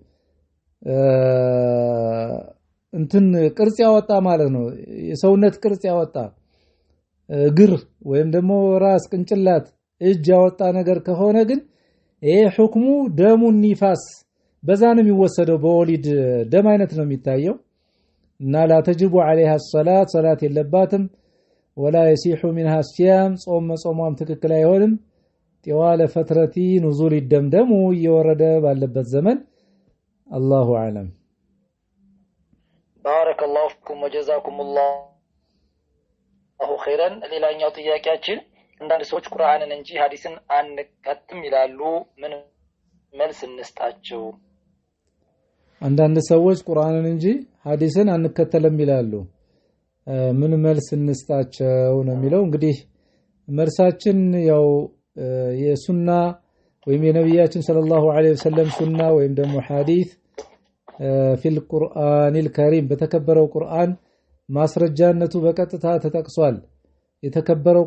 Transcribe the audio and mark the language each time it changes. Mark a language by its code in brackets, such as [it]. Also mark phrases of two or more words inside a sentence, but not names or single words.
[am] እንትን ቅርጽ ያወጣ ማለት ነው የሰውነት ቅርጽ ያወጣ እግር ወይም ደግሞ ራስ ቅንጭላት እጅ ያወጣ ነገር ከሆነ ግን ይሄ ሁክሙ ደሙ ኒፋስ በዛንም ይወሰደው በወሊድ ደም አይነት ነው የሚታየው እና [ar] لا تجب عليها الصلاه [am] صلاه የለባትም [ar] ولا يصح منها الصيام [am] ጾሟም ትክክል አይሆንም [ar] طوال فتره نزول الدم [am] ደሙ እየወረደ ባለበት ዘመን [ar] الله اعلم بارك الله فيكم وجزاكم الله خيرا [am] ሌላኛው ጥያቄያችን አንዳንድ ሰዎች ቁርአንን እንጂ ሐዲስን አንከተልም ይላሉ ምን መልስ እንስጣቸው አንዳንድ ሰዎች ቁርአንን እንጂ ሐዲስን አንከተልም ይላሉ ምን መልስ እንስጣቸው ነው የሚለው እንግዲህ መልሳችን ያው የሱና ወይም የነብያችን [ar] صلى الله عليه وسلم [am] ሱና ወይም ደግሞ ሐዲስ [ar] في القرآن الكريم [am] በተከበረው ቁርአን ማስረጃነቱ በቀጥታ ተጠቅሷል የተከበረው